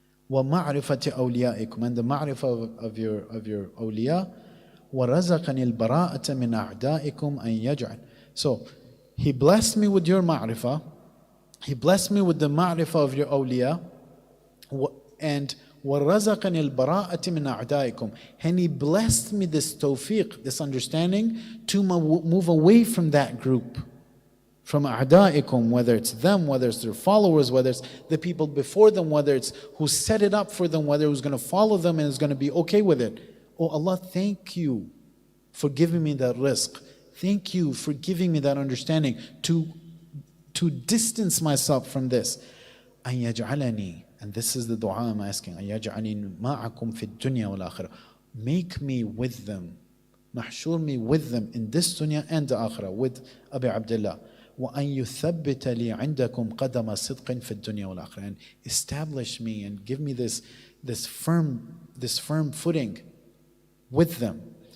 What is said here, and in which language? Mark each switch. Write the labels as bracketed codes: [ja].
[ar] وَمَعْرِفَةِ أَوْلِيَائِكُمْ. [en] And the ma'rifah of your awliya. [ar] وَرَزَقَنِي الْبَرَاءَةَ مِنْ أَعْدَائِكُمْ أَنْ يَجْعَلْ. [en] So He blessed me with your ma'rifah. He blessed me with the ma'rifah of your awliya. [ar] And وَرَزَقَنِي الْبَرَاءَةِ مِنْ أَعْدَائِكُمْ. [en] And He blessed me this tawfiq, this understanding, to move away from that group. From a'da'ikum, whether it's them, whether it's their followers, whether it's the people before them, whether it's who set it up for them, whether who's going to follow them and is going to be okay with it. Oh Allah, thank you for giving me that rizq. Thank you for giving me that understanding to distance myself from this. [ar] أَن يَجْعَلَنِي, [en] and this is the dua I'm asking, [ar] أَن يَجْعَلِي مَعَكُمْ فِي الدُّنْيَا وَالْآخِرَةِ. [en] Make me with them, mahshur me with them in this dunya and the akhirah, with Abi Abdullah. [ar] وَأَن يُثَبِّتَ لِي عِنْدَكُمْ قَدَمَ صِدْقٍ فِي الدُّنْيا وَالْآخِرَةِ. [en] And establish me and give me this firm footing with them.